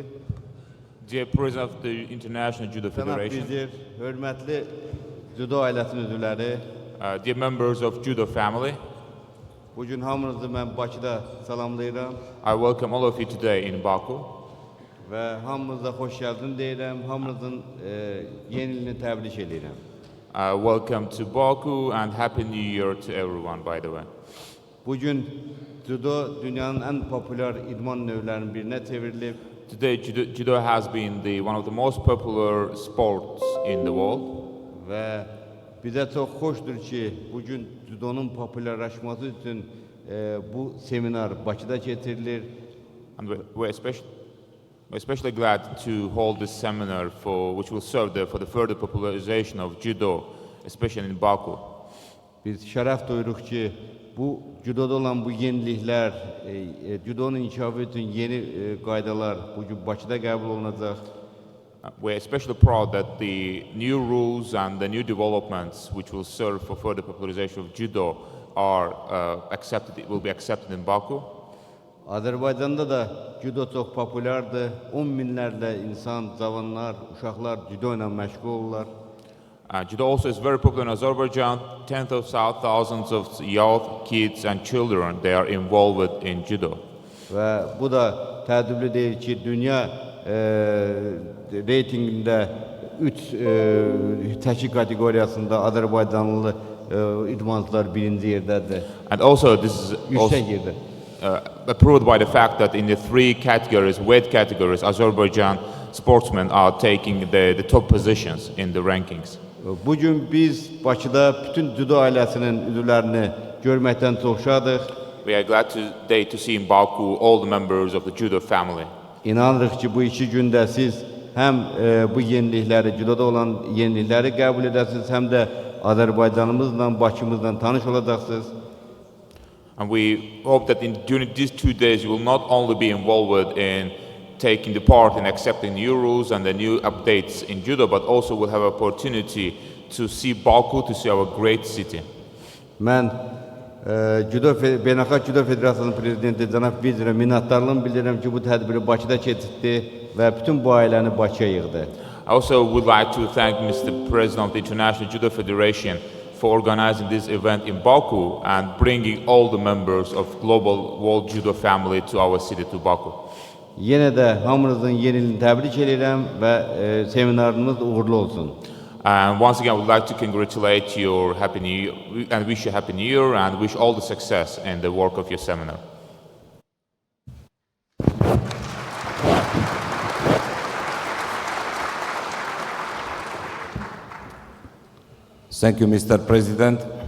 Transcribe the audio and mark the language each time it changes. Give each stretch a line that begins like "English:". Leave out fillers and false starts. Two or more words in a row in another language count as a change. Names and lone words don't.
English: Dear President of the International Judo
Azerbaijani: Cənab
English: Federation,
Azerbaijani: Vizir, hörmətli Judo ailəsinin üzvləri,
English: dear members of Judo family,
Azerbaijani: bu gün hamınızı mən Bakıda salamlayıram
English: I welcome all of you today in Baku.
Azerbaijani: və hamınıza xoş gəldin deyirəm, hamınızın yeni ilini təbrik edirəm.
English: Welcome to Baku and Happy New Year to everyone, by the way.
Azerbaijani: Bugün judo dünyanın en popüler idman növlərinin birinə çevrilib.
English: Today, judo has been one of the most popular sports in the world.
Azerbaijani: Və bizə çox xoşdur ki, bugün judonun populyarlaşması üçün bu seminar Bakıda keçirilir.
English: And we're especially glad to hold this seminar which will serve for the further popularization of judo, especially in Baku.
Azerbaijani: Biz şərəf duyuruq ki, bu judoda olan bu yeniliklər, judonun inkişafı üçün yeni qaydalar bugün Bakıda qəbul olunacaq.
English: We're especially proud that the new rules and the new developments which will serve for further popularization of judo will be accepted in Baku.
Azerbaijani: Azərbaycanda da judo çox populyardır. 10 minlərlə insan, cavanlar, uşaqlar judo ilə məşğul olurlar.
English: Judo also is very popular in Azerbaijan. Tens of thousands of youth, kids and children, they are involved in judo.
Azerbaijani: Və bu da təəccüblü deyil ki, dünya reytingində 3 təşkil kateqoriyasında Azərbaycanlı idmançılar birinci yerdədir.
English: And also this is
Azerbaijani: Yüksək yerdə.
English: Approved by the fact that in the 3 categories, weight categories, Azerbaijan sportsmen are taking the top positions in the rankings.
Azerbaijani: Bugün biz Bakıda bütün judo ailəsinin üzvlərini görməkdən çox şadıq.
English: We are glad today to see in Baku all the members of the judo family.
Azerbaijani: İnanırıq ki, bu 2 gündə siz həm bu yenilikləri, judoda olan yenilikləri qəbul edəsiniz, həm də Azərbaycanımızla, Bakımızla tanış olacaqsınız.
English: And we hope that during these 2 days you will not only be involved in taking the part in accepting new rules and the new updates in judo, but also will have opportunity to see Baku, to see our great city.
Azerbaijani: Mən Beynəlxalq Judo Federasiyasının prezidenti cənab Vizirə minnətdarlığımı bildirirəm ki, bu tədbiri Bakıda keçirtdi və bütün bu ailəni Bakıya yığdı.
English: I also would like to thank Mr. President of the International Judo Federation for organizing this event in Baku and bringing all the members of Global World Judo family to our city, to Baku.
Azerbaijani: Yenə də hamınızın yeni ilini təbrik edirəm və seminarınız uğurlu olsun.
English: And once again, I would like to congratulate your Happy New Year and wish you Happy New Year and wish all the success in the work of your seminar. Thank you, Mr. President.